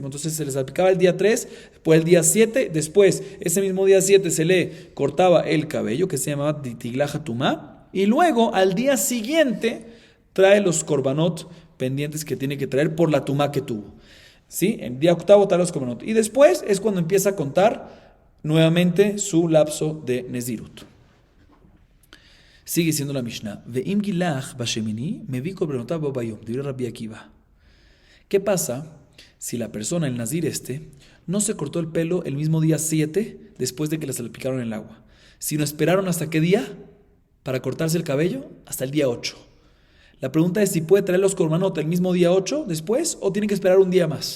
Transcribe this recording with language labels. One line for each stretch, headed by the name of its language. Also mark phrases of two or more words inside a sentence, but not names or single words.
Spanish: Entonces se le salpicaba el día 3, después el día 7, después ese mismo día 7 se le cortaba el cabello, que se llamaba
Hebrew: תגלחת טומאה,
Spanish: y luego al día siguiente trae los korbanot pendientes que tiene que traer por la tumá que tuvo. ¿Sí? El día octavo trae los korbanot. Y después es cuando empieza a contar nuevamente su lapso de Nezirut. Sigue siendo la Mishnah.
Hebrew: ואם גילח בשמיני מביא קרבנותיו בו ביום.
Spanish: Dirá Rabbi Akiva. ¿Qué pasa si la persona, el nazir no se cortó el pelo el mismo día 7 después de que le salpicaron el agua? Sino esperaron hasta qué día para cortarse el cabello? Hasta el día 8. La pregunta es si puede traer los korbanot el mismo día 8 después o tiene que esperar un día más.